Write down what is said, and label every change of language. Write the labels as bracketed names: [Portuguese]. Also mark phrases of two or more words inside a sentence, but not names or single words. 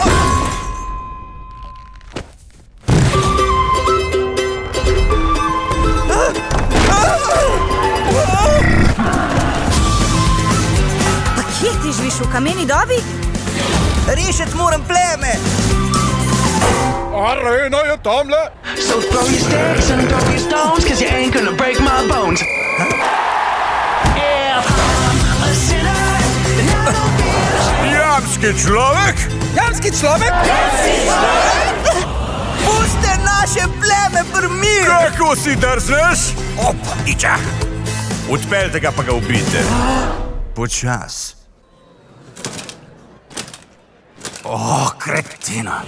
[Slovenian] Pa kje ti živiš, v kameni dobi? Rešiti moram pleme. Arena je tamle. [English] So throw your sticks and throw your stones, 'cause you ain't gonna break my bones. Yeah, I'm a sinner, and I don't feel [Slovenian] Jamski človek? Jamski človek? Puste naše pleme pri miru. Kako si drzneš? Opa, niča. Odpeljte ga pa ga ubijte. Počas. Kretina.